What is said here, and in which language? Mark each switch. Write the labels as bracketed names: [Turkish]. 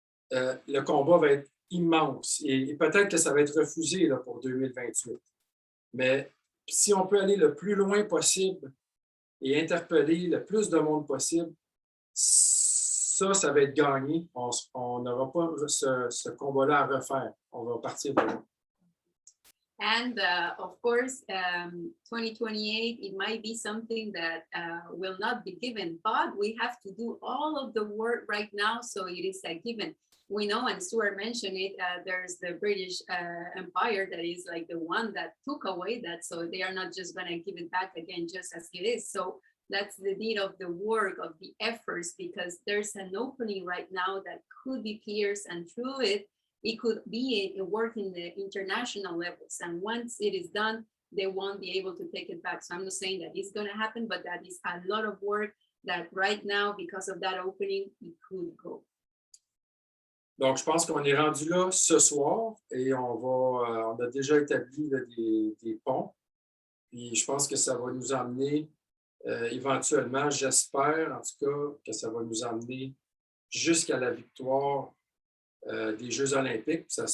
[French] Le combat va être immense et peut-être que ça va être refusé là, pour 2028. Mais si on peut aller le plus loin possible et interpeller le plus de monde possible, ça va être gagné. On n'aura pas ce combat-là à refaire. On va partir de là. [English] And of course, 2028, it might be something that will not be given, but we have to do all of the work right now, so it is a given. We know, and Stuart mentioned it, there's the British Empire that is like the one that took away that, so they are not just going to give it back again just as it is. So that's the need of the work, of the efforts, because there's an opening right now that could be pierced, and through it, it could be a work in the international levels. And once it is done, they won't be able to take it back. So I'm not saying that it's going to happen, but that is a lot of work that right now, because of that opening, it could go. [French] Donc, je pense qu'on est rendu là ce soir et on a déjà établi là, des ponts. Puis je pense que ça va nous amener éventuellement, j'espère en tout cas, que ça va nous amener jusqu'à la victoire des Jeux olympiques.